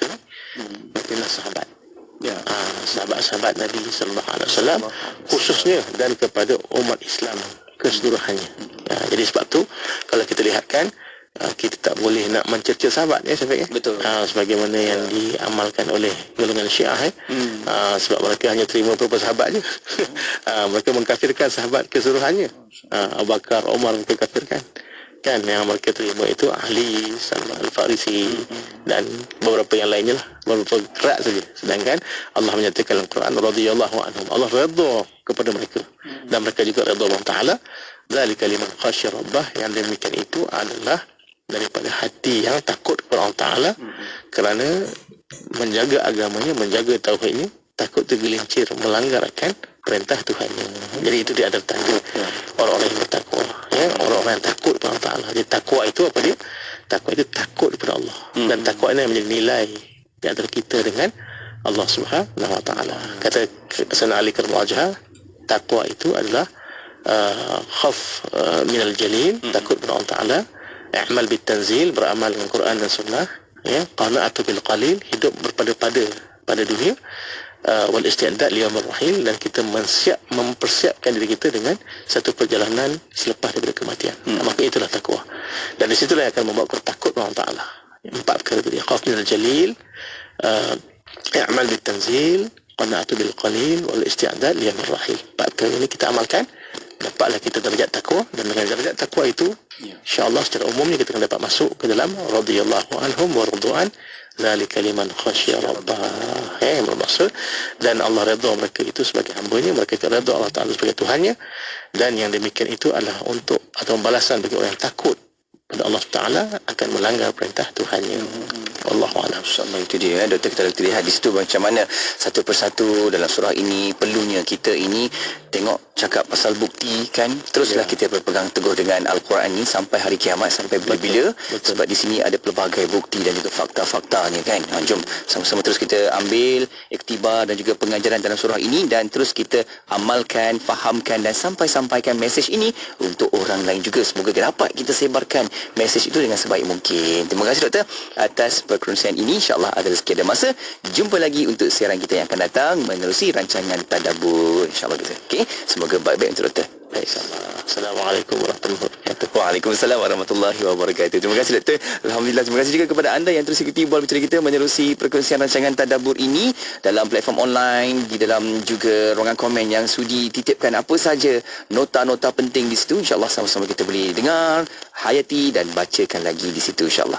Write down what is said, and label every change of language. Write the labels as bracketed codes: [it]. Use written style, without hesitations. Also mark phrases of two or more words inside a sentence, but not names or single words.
[ms] Mereka adalah sahabat, sahabat-sahabat Nabi [ar] صلى الله عليه وسلم [ms] khususnya, dan kepada umat Islam keseluruhannya. Jadi sebab tu kalau kita lihatkan kita tak boleh nak mencerca sahabat ya Syafiq ya. Betul. Sebagaimana yang diamalkan oleh golongan Syiah sebab mereka hanya terima beberapa sahabat je. Mereka mengkafirkan sahabat keseluruhannya. Abu Bakar, Umar mereka kafirkan. Kan yang mereka terima itu Ali, Salman Al-Farisi dan beberapa yang lainnya lah, beberapa kerak saja. Sedangkan Allah menyatakan dalam Quran [ar] رضي الله عنهم, [ms] Allah redha kepada mereka dan mereka juga redha Allah Taala. [ar] ذلك لمن خشي ربه, [ms] yang demikian itu adalah daripada hati yang takut kepada Allah Taala kerana menjaga agamanya, menjaga tauhidnya, takut tergelincir melanggar akan perintah Tuhannya. Jadi itu dia ada tanda orang-orang yang bertakwa ya, orang-orang yang takut kepada Allah Taala. Jadi takwa itu apa dia? Takwa itu takut kepada Allah. Dan takwa ini yang menjadi nilai di antara kita dengan Allah [ar] سبحانه وتعالى. [ms] Kata Sayyidina Ali Karimul Wajah, takwa itu adalah [ar] خوف من الجليل, [ms] takut kepada Allah Taala, [ar] العمل بالتنزيل, [ms] beramal dengan Quran dan Sunnah ya, [ar] القناعة بالقليل, [ms] hidup berpada-pada pada dunia, [ar] والاستعداد ليوم الرحيل, [ms] dan kita mempersiapkan diri kita dengan satu perjalanan selepas daripada kematian. Maka itulah takwa. Dan di situlah yang akan membawa kita takut kepada Allah Taala. 4 perkara tadi, [ar] خوف من الجليل، العمل بالتنزيل، القناعة بالقليل، والاستعداد ليوم الرحيل. [ms] 4 perkara ini kita amalkan, dapatlah kita darjat takwa, dan dengan darjat takwa itu insya-Allah secara umumnya kita akan dapat masuk ke dalam [ar] رضي الله عنهم ورضوان, ذلك لمن خشي ربه. [ms] Bermaksud dan Allah redha mereka itu sebagai hamba-Nya, mereka redha Allah Taala sebagai Tuhannya, dan yang demikian itu adalah untuk atau balasan bagi orang yang takut pada Allah Taala akan melanggar perintah Tuhannya. [ar] والله أعلم. [ms] InsyaAllah itu dia Doktor, kita lihat di situ macam mana satu persatu dalam surah ini. Perlunya kita ini tengok cakap pasal bukti kan, teruslah kita berpegang teguh dengan Al-Quran ini sampai hari kiamat, sampai bila-bila. Sebab di sini ada pelbagai bukti dan juga fakta-faktanya kan. Jom sama-sama terus kita ambil iktibar dan juga pengajaran dalam surah ini, dan terus kita amalkan, fahamkan dan sampaikan mesej ini untuk orang lain juga. Semoga dapat kita sebarkan mesej itu dengan sebaik mungkin. Terima kasih Doktor atas perkongsian ini. InsyaAllah ada rezeki ada masa jumpa lagi untuk siaran kita yang akan datang menerusi rancangan Tadabbur. InsyaAllah kita. Okey, semoga baik-baik untuk Doktor. Baik, insyaAllah. [ar] السلام عليكم ورحمة الله وبركاته. وعليكم السلام ورحمة الله وبركاته. [ms] Terima kasih Doktor. Alhamdulillah, terima kasih juga kepada anda yang terus ikuti Bual Bicara kita menerusi perkongsian rancangan Tadabbur ini dalam [en] platform online, [ms] di dalam juga ruangan komen yang sudi titipkan apa saja nota-nota penting di situ. InsyaAllah sama-sama kita boleh dengar, hayati dan bacakan lagi di situ insyaAllah.